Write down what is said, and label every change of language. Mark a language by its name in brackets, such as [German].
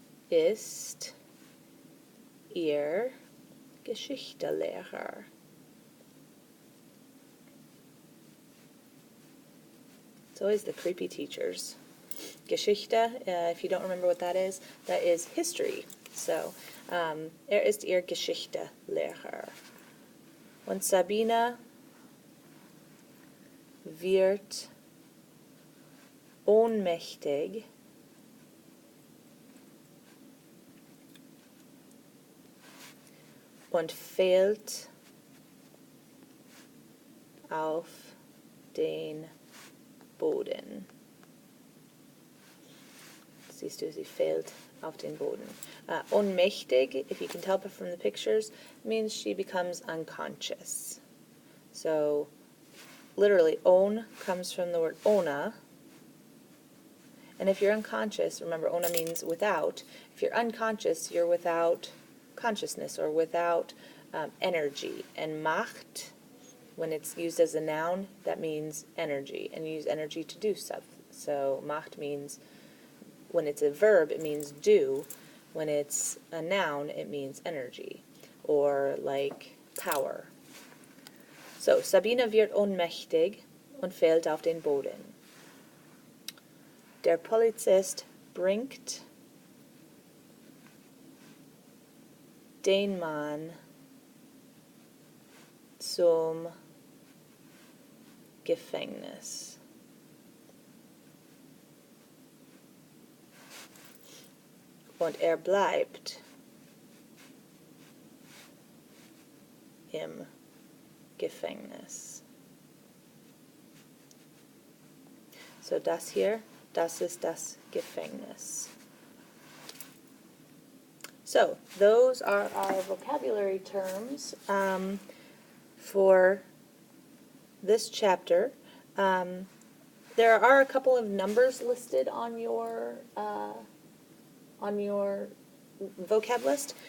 [German] Ist ihr Geschichtelehrer. [English] It's always the creepy teachers. Geschichte, if you don't remember what that is history. [German] So, ist ihr Geschichtelehrer. Und Sabine wird ohnmächtig und fällt auf den Boden. Siehst du, sie fällt auf den Boden. [English] Ohnmächtig, if you can tell from the pictures, means she becomes unconscious. So, literally, ohn comes from the word ohna. And if you're unconscious, remember, ohna means without. If you're unconscious, you're without consciousness or without energy. And Macht, when it's used as a noun, that means energy. And you use energy to do stuff. So Macht means, when it's a verb, it means do. When it's a noun, it means energy. Or like power. [German] So, Sabine wird ohnmächtig und fällt auf den Boden. Der Polizist bringt den Mann zum Gefängnis. Und bleibt im Gefängnis. So das hier, das ist das Gefängnis. [English] So those are our vocabulary terms for this chapter. There are a couple of numbers listed on your vocab list.